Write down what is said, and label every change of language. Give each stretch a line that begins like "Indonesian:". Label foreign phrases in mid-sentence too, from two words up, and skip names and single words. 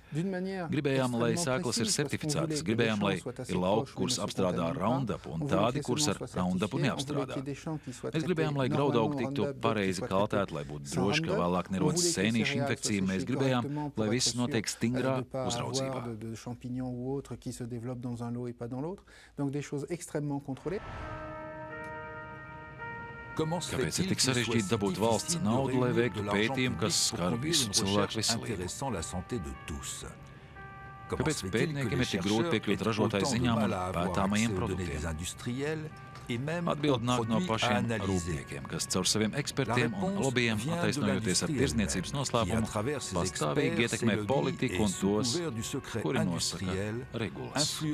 Latvian: Gribējām, lai sēklas ir certificētas, gribējām, lai ir lauki, kurus apstrādā Roundupu, un tādi, kurus ar Roundupu neapstrādā. Mēs gribējām, lai graudaugi tiktu pareizi kaltēti, lai būtu droši, ka vēlāk nerodas sēnīšu infekcija. Mēs gribējām, lai viss notiek stingrā uzraudzībā.
French: Se développent dans un lot et pas dans l'autre. Donc des choses extrêmement contrôlées.
Latvian: Kāpēc ir tik sarežģīti dabūt valsts naudu, lai veiktu pētījumu, kas skar visu cilvēku veselību? Kāpēc pētniekiem ir tik grūti piekļūt ražotāju ziņām un pētāmajiem produktiem? Atbilde nāk no pašiem rūpniekiem, kas caur saviem ekspertiem un lobbyiem, attaisnojoties ar tirdzniecības noslēpumu, pastāvīgi ietekmē politiku un tos, kuri nosaka regulas.